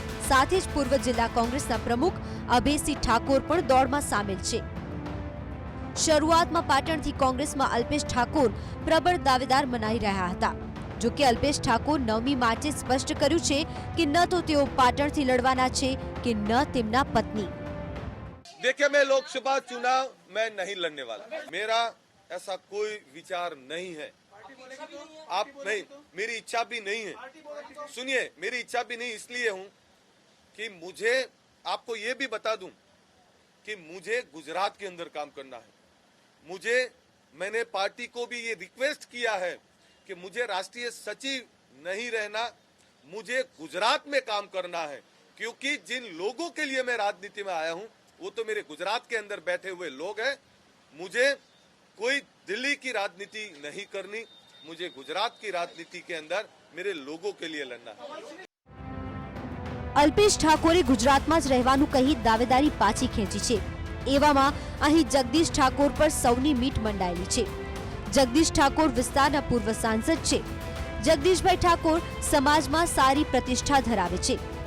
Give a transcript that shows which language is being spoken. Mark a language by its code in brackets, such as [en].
[gu] સાથે જ પૂર્વ જિલ્લા કોંગ્રેસના પ્રમુખ અભયસિંહ ઠાકોર પણ દોડમાં સામેલ છે. શરૂઆતમાં પાટણથી કોંગ્રેસમાં અલ્પેશ ઠાકોર પ્રબળ દાવેદાર મનાઈ રહ્યા હતા. જો કે અલ્પેશ ઠાકોર 9મી માર્ચે સ્પષ્ટ કર્યું છે કે ન તો તેઓ પાટણથી લડવાના છે કે ન તેમના પત્ની. [hi] देखिए, मैं लोकसभा चुनाव मैं नहीं लड़ने वाला. मेरा ऐसा कोई विचार नहीं है. आप नहीं, मेरी इच्छा भी नहीं है. सुनिए, मेरी इच्छा भी नहीं इसलिए हूं कि मुझे आपको ये भी बता दूं कि मुझे गुजरात के अंदर काम करना है. मैंने पार्टी को भी ये रिक्वेस्ट किया है कि मुझे राष्ट्रीय सचिव नहीं रहना, मुझे गुजरात में काम करना है. क्योंकि जिन लोगों के लिए मैं राजनीति में आया हूं वो तो मेरे गुजरात के अंदर बैठे हुए लोग हैं. मुझे कोई दिल्ली की राजनीति नहीं करनी. मुझे गुजरात की राजनीति के अंदर मेरे लोगों के लिए लड़ना है. [gu] અલ્પેશ ઠાકોરે ગુજરાતમાં જ રહેવાનું કહી દાવેદારી પાછી ખેંચી છે. એવામાં અહીં જગદીશ ઠાકોર પર સૌની મીટ મંડાયેલી છે. જગદીશ ઠાકોર વિસ્તારના પૂર્વ સાંસદ છે. જગદીશભાઈ ઠાકોર સમાજમાં સારી પ્રતિષ્ઠા ધરાવે છે.